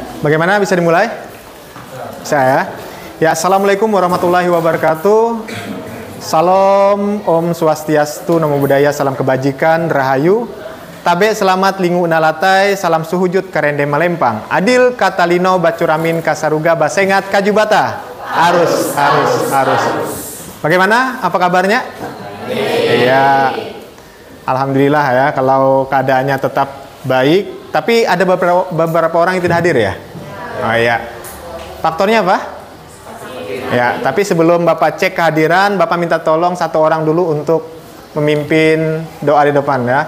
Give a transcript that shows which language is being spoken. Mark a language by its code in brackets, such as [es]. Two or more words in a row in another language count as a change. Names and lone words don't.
[id] Bagaimana, bisa dimulai? Saya. [ar] Ya, السلام عليكم ورحمة الله وبركاته. [id] Salam, [ban] Om Swastiastu, [pi] Namo Buddhaya, [id] salam kebajikan, rahayu. [nij] Tabe selamat lingu unalatai, salam suhujud karende malempang. [knx] Adil katalino bacuramin kasaruga basengat kajubata. Arus. [id] Bagaimana? Apa kabarnya? Iya. Alhamdulillah ya, kalau keadaannya tetap baik. Tapi ada beberapa orang yang tidak hadir ya? Oh iya. Faktornya apa? Ya, tapi sebelum Bapak cek kehadiran, Bapak minta tolong satu orang dulu untuk memimpin doa di depan ya.